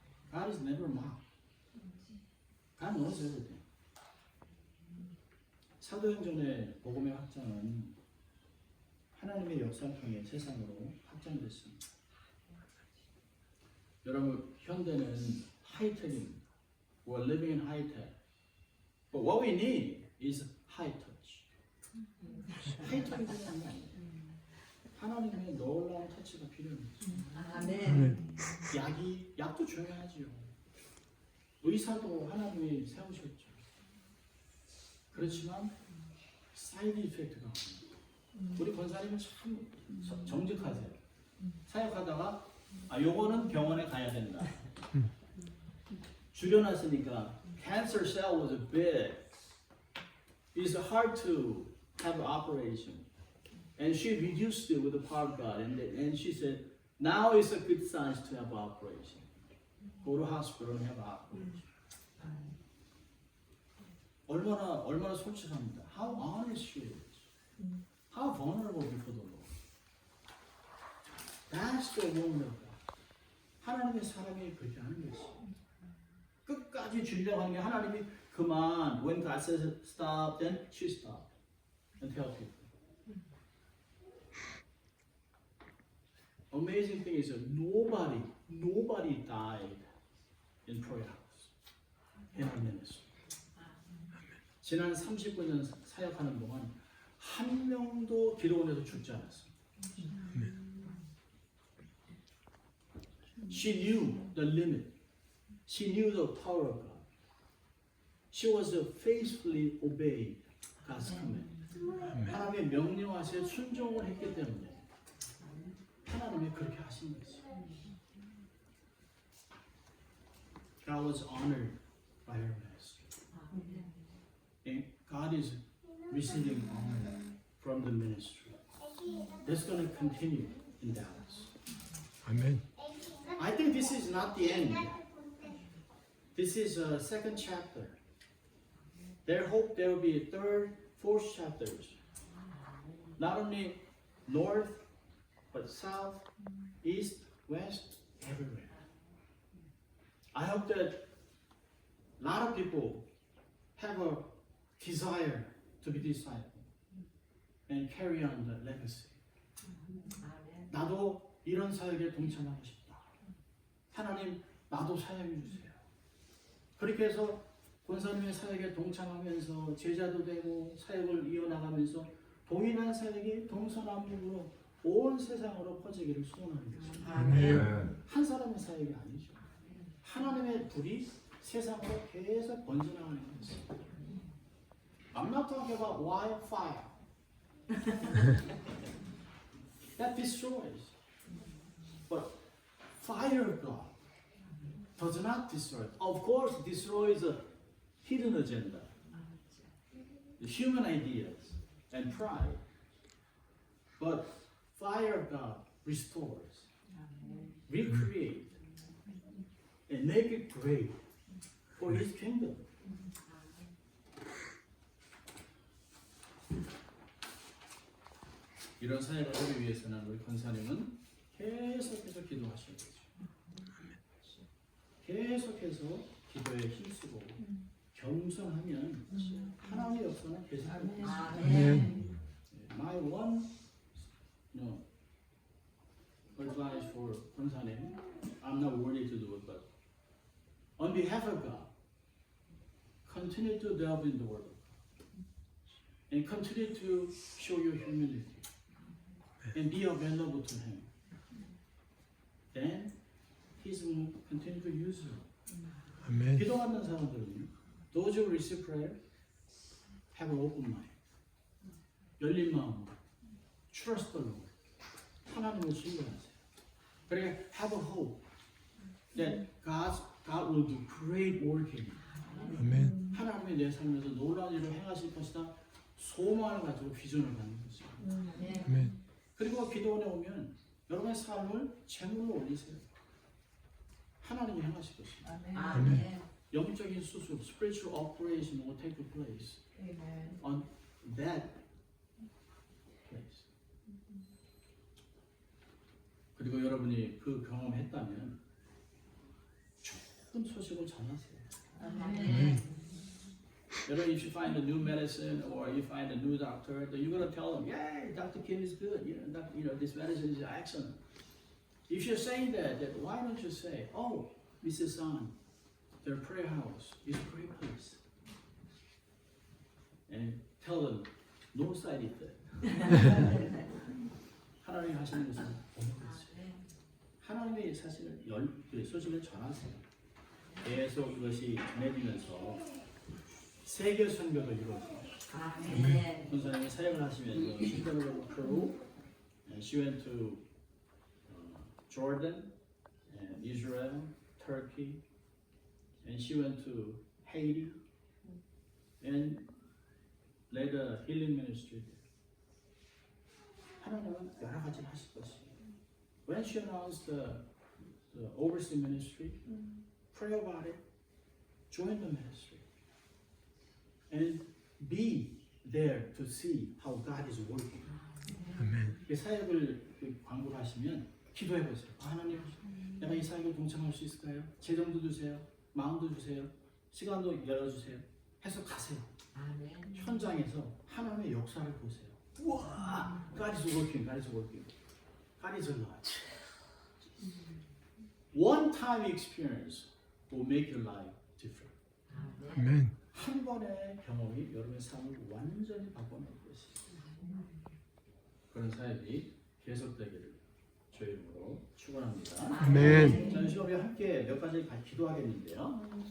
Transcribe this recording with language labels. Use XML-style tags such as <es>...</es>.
<en>God is never mocked. God knows everything.</en> <ko>사도행전의 복음의 확장은 하나님의 역사를 통해 세상으로 확장됐습니다. 여러분, 현대는 하이텍입니다.</ko> <en>We're living in high tech. But what we need is high touch.</en> <ko>하이텍이 필요한 게 아니에요. 하나님의 놀라운 터치가 필요합니다. 아멘. 약도 중요하지요. 의사도 하나님이 세우셨죠. 그렇지만 사이드 이펙트가 없습니다. 우리 권사님은 참 정직하세요. 사역하다가 요거는 병원에 가야 된다. 줄여놨으니까</ko> <en>cancer cell was big. It's hard to have an operation. And she reduced it with the power of God. And she said, now is a good sign to have an operation. Go to hospital and have an operation.</en> <ko>얼마나 솔직합니다.</ko> <en>How honest she is. How vulnerable before the Lord. That's the woman of God.</en> <ko>하나님의 사람이 그렇게 하는 것이. 끝까지 주려고 하는 게 하나님이 그만.</ko> <en>When God says stop, then she stopped. And tell people. Amazing thing is that nobody died in prayer house. In our ministry.</en> <ko>지난 39년 사역하는 동안 한 명도 기도원에서 죽지 않았습니다.</ko> <en>She knew the limit. She knew the power of God. She was faithfully obeyed God's command.</en> <ko>하나님의 명령하시에 순종을 했기 때문에 하나님이 그렇게 하신 것이죠.</ko> <en>God was honored by her ministry. And God is receiving honor from the ministry. That's going to continue in Dallas.</en> <ko>아멘.</ko> <en>I think this is not the end. This is a second chapter. There hope there will be a third, fourth chapters. Not only north, but south, east, west, everywhere. I hope that a lot of people have a desire to be disciple and carry on the legacy.</en> <ko>나도 이런 사역에 동참하고 싶다. 하나님, 나도 사역해 주세요. 그렇게 해서 권사님의 사역에 동참하면서 제자도 되고 사역을 이어나가면서 동일한 사역이 동서남북으로 온 세상으로 퍼지기를 소원하는 것입니다. 아멘. 한 사람의 사역이 아니죠. 하나님의 불이 세상으로 계속 번져나가는 것입니다.</ko> <en>I'm not talking about wildfire. That destroys. But fire of God does not destroy. Of course, it destroys a hidden agenda, the human ideas and pride. But fire of God restores, recreate, and make it great for His kingdom.</en> <ko>이런 사역을 하기 위해서는 우리 권사님은 계속해서 기도하셔야 되죠. 계속해서 기도에 힘쓰고 겸손하면 하나님의 역사는 계속됩니다. 아멘.</ko> <en>My one advice for 권사님, I'm not worthy to do it, but on behalf of God, continue to delve in the Word of God and continue to show your humility. And be available to Him. Then He's going to continue to use you.</en> <ko>아멘. 기도하는 사람들은</ko> <en>those who receive prayer have an open mind.</en> <ko>열린 마음으로</ko> <en>trust the Lord.</en> <ko>하나님을 신뢰하세요. 그러니까</ko> <en>have a hope that God will do great work in you.</en> <ko>아멘. 하나님이 내 삶에서 놀라운 일을 행하실 것이다. 소망을 가지고 비전을 갖는 것이죠. 아멘. 그리고 기도원에 오면 여러분의 삶을 제물로 올리세요. 하나님이 행하실 것입니다. 아멘. 영적인 수술,</ko> <en>spiritual operation will take place Amen. on that place.</en> <ko>그리고 여러분이 그 경험했다면 좋은 소식을 전하세요.</ko> <en>Amen.</en> <ko>여러분,</ko> <en>if you find a new medicine or you find a new doctor, then you're gonna tell them, "Yeah, Dr. Kim is good. This medicine is excellent." If you're saying that, then why don't you say, "Oh, Mrs. Sun, their prayer house is a great place," and tell them, "No side effect."</en> <ko>하나님이 하시는 것은 없는 하나님의 사실을 그 소식을 전하세요. 계속 그것이 전해지면서 세계 선교도 이루어집니다.</ko> <en>Amen.</en> <ko>권사님이 사역을 하시면서</ko> <en>She went to Peru, and she went to Jordan, and Israel, Turkey, and she went to Haiti, and led a healing ministry.</en> <ko>하나님은 여러 가지를 하실 것이에요.</ko> <en>When she announced the overseas ministry, pray about it, join the ministry, and be there to see how God is working.</en> <ko>아멘. 이 사역을 광고를 하시면 기도해 보세요. 하나님, 내가 이 사역에 동참할 수 있을까요? 재정도 주세요, 마음도 주세요, 시간도 열어주세요. 해서 가세요.</ko> <en>Amen.</en> <ko>현장에서 하나님의 역사를 보세요.</ko> <en>우와, God is working, God is working, God is alive. One-time experience will make your life different.</en> <ko>아멘. 한 번의 경험이 여러분의 삶을 완전히 바꿔놓을 것이에요. 그런 사역이 계속되기를 주의 이름으로 축원합니다. 아멘. 자, 시간에 함께 몇 가지 같이 기도하겠는데요.</ko>